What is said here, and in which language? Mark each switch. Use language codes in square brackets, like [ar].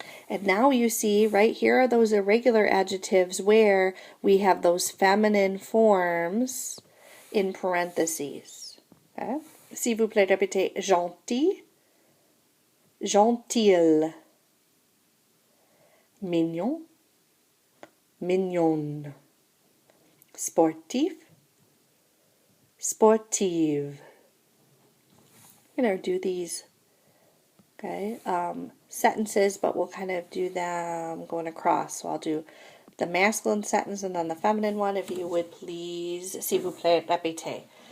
[en] And now you see right here are those irregular adjectives where we have those feminine forms in parentheses. Okay? [fr] S'il vous plaît, répétez gentil, gentille, mignon, mignonne, sportif, sportive. [en] I'm going to do these, okay, sentences, but we'll kind of do them going across. So I'll do the masculine sentence and then the feminine one. If you would please, [fr] s'il vous plaît, répétez.